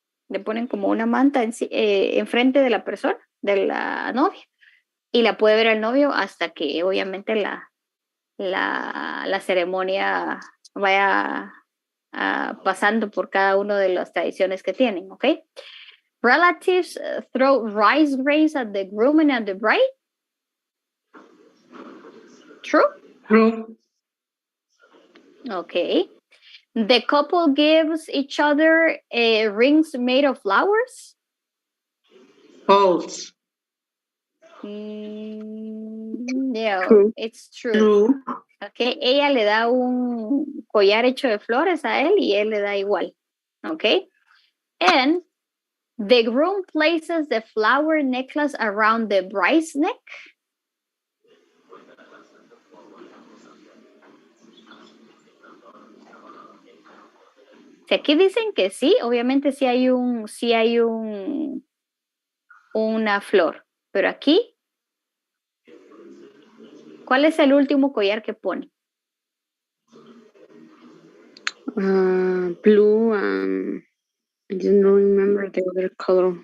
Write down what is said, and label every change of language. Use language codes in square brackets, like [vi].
[es] Le ponen como una manta enfrente de la persona, de la novia. Y la puede ver el novio hasta que obviamente la ceremonia vaya pasando por cada una de las tradiciones que tienen, ¿ok? [en] Relatives throw rice grains at the groom and at the bride. True? True. Okay. The couple gives each other rings made of flowers. False. No, True. it's true. True. [es] Okay, ella le da un collar hecho de flores a él y él le da igual. [en] Okay, and the groom places the flower necklace around the bride's neck. [es] Si aquí dicen que sí, obviamente sí hay una flor, pero aquí, ¿cuál es el último collar que pone? [en] Blue and I just don't remember the other color.